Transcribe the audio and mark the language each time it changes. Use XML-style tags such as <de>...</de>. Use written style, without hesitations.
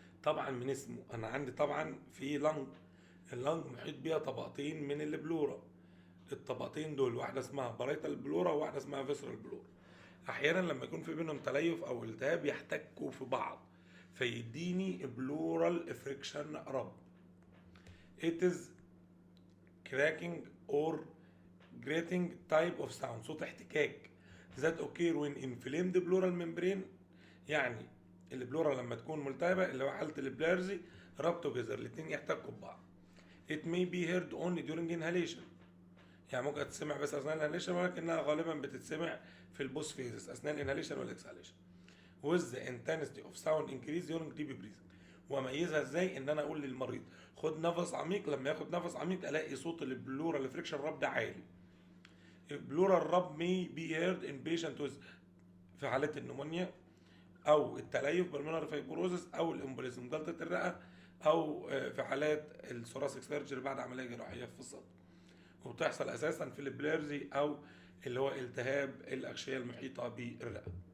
<ar>طبعا من اسمه انا عندي طبعا في اللنج محيط بيها طبقتين من البلورا. الطبقتين دول واحده اسمها بارايتال بلورا وواحده اسمها فيسرال بلورا. احيانا لما يكون في بينهم تليف او التهاب يحتكوا في بعض فيديني بلورال فريكشن رب.</ar> <en>It is cracking or grating type of sound،</en> <ar>صوت احتكاك</ar> <en>that occur when inflamed pleural membrane.</en> <ar>يعني البلورا لما تكون ملتهبه اللي هو حاله البلارزي راب توجذر، الاثنين يحتكوا ببعض.</ar> <en>It may be heard only during inhalation،</en> <ar>يعني ممكن تسمع بس اثناء الانهاليشن، ولكنها غالبا بتتسمع في البوست فيزز اثناء الانهاليشن والاكسهاليشن.</ar> <en>With the intensity of sound increase during deep breathing.</en> <ar>واميزها ازاي؟ ان انا اقول للمريض خد نفس عميق، لما ياخد نفس عميق الاقي صوت البلورال فريكشن راب ده عالي. البلورال راب</ar> <en>may be heard in patient with،</en> <ar>في حالات النمونيا او التليف بالمونري فايبروزس او الامبوليزم جلطه الرئه، او في حالات الثوراسيك سيرجري بعد عمليه جراحيه في الصدر، وبتحصل اساسا في البليرزي او اللي هو التهاب الاغشيه المحيطه بالرئه.</ar>